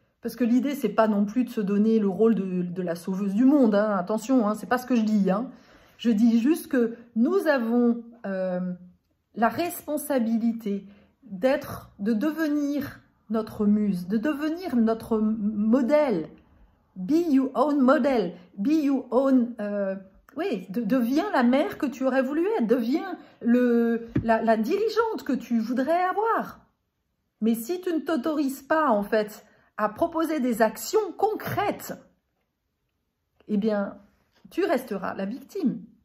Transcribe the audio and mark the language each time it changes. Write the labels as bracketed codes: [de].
[fr] Parce que l'idée, c'est pas non plus de se donner le rôle de la sauveuse du monde. Hein. Attention, hein, c'est pas ce que je dis. Hein. Je dis juste que nous avons la responsabilité de devenir notre muse, de devenir notre modèle. [en] Be your own model, be your own... [fr] oui, deviens la mère que tu aurais voulu être, deviens la dirigeante que tu voudrais avoir. Mais si tu ne t'autorises pas, en fait, à proposer des actions concrètes, eh bien, tu resteras la victime.